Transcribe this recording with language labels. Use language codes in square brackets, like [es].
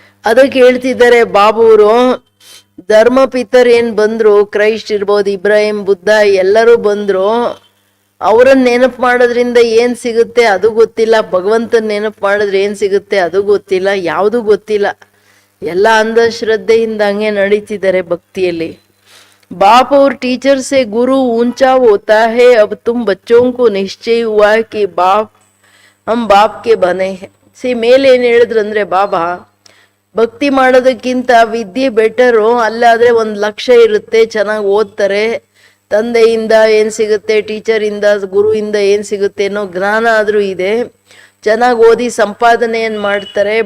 [kn] ಅದಕ್ಕೆ ಹೇಳ್ತಿದ್ದಾರೆ ಬಾಬುವರು, ಧರ್ಮಪಿತರ್ ಏನ್ ಬಂದ್ರು, ಕ್ರೈಸ್ಟ್ ಇರ್ಬೋದು, ಇಬ್ರಾಹಿಂ, ಬುದ್ಧ ಎಲ್ಲರೂ ಬಂದ್ರು, ಅವರನ್ನ ನೆನಪು ಮಾಡೋದ್ರಿಂದ ಏನ್ ಸಿಗುತ್ತೆ ಅದು ಗೊತ್ತಿಲ್ಲ, ಭಗವಂತನ ನೆನಪು ಮಾಡಿದ್ರೆ ಏನ್ ಸಿಗುತ್ತೆ ಅದು ಗೊತ್ತಿಲ್ಲ, ಯಾವುದು ಗೊತ್ತಿಲ್ಲ. ಎಲ್ಲ ಅಂಧಶ್ರದ್ಧೆಯಿಂದ ಹಂಗೆ ನಡೀತಿದ್ದಾರೆ ಭಕ್ತಿಯಲ್ಲಿ. [hi] बाप और टीचर से गुरु ऊंचा होता है. अब तुम बच्चों को निश्चय हुआ कि हम बाप के बने हैं. [kn] ಮೇಲೆ ಏನ್ ಹೇಳಿದ್ರಂದ್ರೆ ಬಾಬಾ, ಭಕ್ತಿ ಮಾಡೋದಕ್ಕಿಂತ ವಿದ್ಯೆ ಬೆಟರು. ಅಲ್ಲಾದ್ರೆ 1 ಲಕ್ಷ ಇರುತ್ತೆ, ಚೆನ್ನಾಗಿ ಓದ್ತಾರೆ, ತಂದೆಯಿಂದ ಏನ್ ಸಿಗುತ್ತೆ, ಟೀಚರಿಂದ ಗುರುವಿಂದ ಏನ್ ಸಿಗುತ್ತೆ ಅನ್ನೋ ಜ್ಞಾನ ಆದ್ರೂ ಇದೆ, ಚೆನ್ನಾಗಿ ಓದಿ ಸಂಪಾದನೆ ಏನ್ ಮಾಡ್ತಾರೆ.